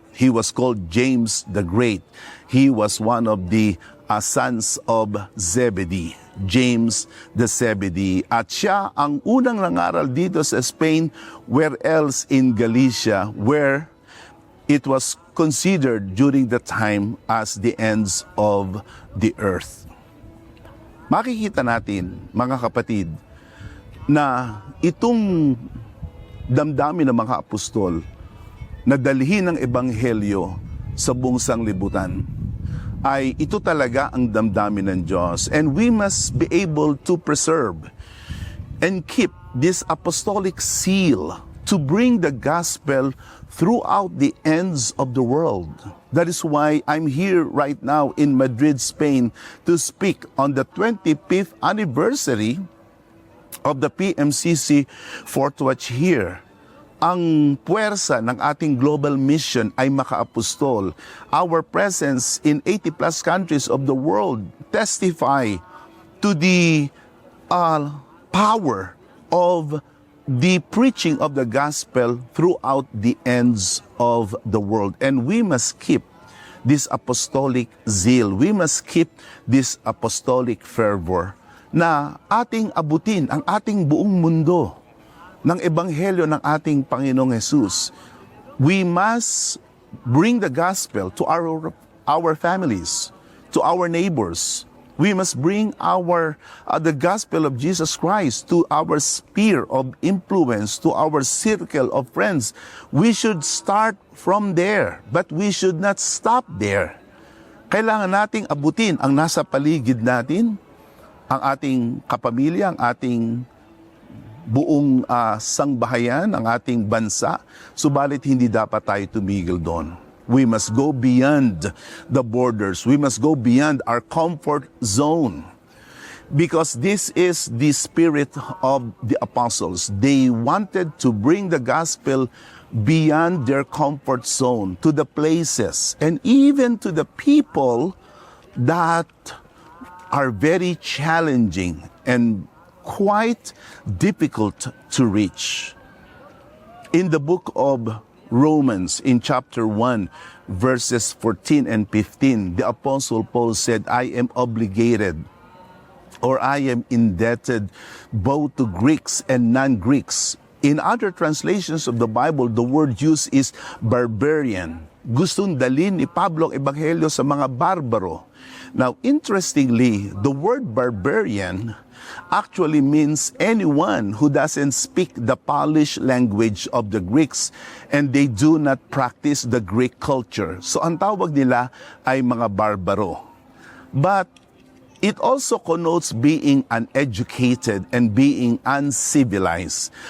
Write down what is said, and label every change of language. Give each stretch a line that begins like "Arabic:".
English: He was called James the Great. He was one of the sons of Zebedee, James the Zebedee.
Filipino: At siya ang unang nangaral dito sa Spain,
English: where else in Galicia, where it was considered during the time as the ends of the earth.
Filipino: Makikita natin, mga kapatid, na itong damdamin ng mga apostol na dalhin ng ebanghelyo sa buong sanglibutan ay ito talaga ang damdamin ng Diyos.
English: And we must be able to preserve and keep this apostolic seal to bring the gospel throughout the ends of the world. That is why I'm here right now in Madrid, Spain, to speak on the 25th anniversary of the PMCC Fourth Watch here.
Filipino: Ang puwersa ng ating global mission ay makaapostol.
English: Our presence in 80 plus countries of the world testify to the power of the preaching of the gospel throughout the ends of the world. And we must keep this apostolic zeal. We must keep this apostolic fervor
Filipino: na ating abutin ang ating buong mundo ng ebanghelyo ng ating Panginoong Jesus.
English: We must bring the gospel to our families, to our neighbors. We must bring the gospel of Jesus Christ to our sphere of influence, to our circle of friends. We should start from there, but we should not stop there.
Filipino: Kailangan nating abutin ang nasa paligid natin, ang ating kapamilya, ang ating buong sangbahayan, ang ating bansa, subalit hindi dapat tayo tumigil doon.
English: We must go beyond the borders. We must go beyond our comfort zone. Because this is the spirit of the apostles. They wanted to bring the gospel beyond their comfort zone, to the places, and even to the people that are very challenging and quite difficult to reach. In the book of Romans, in chapter 1, verses 14 and 15, the Apostle Paul said, I am obligated, or I am indebted both to Greeks and non-Greeks. In other translations of the Bible, the word used is barbarian.
Filipino: Gustong dalhin ni Pablo ang ebanghelyo sa mga barbaro.
English: Now, interestingly, the word barbarian actually means anyone who doesn't speak the polished language of the Greeks and they do not practice the Greek culture.
Filipino: So ang tawag nila ay mga barbaro.
English: But it also connotes being uneducated and being uncivilized.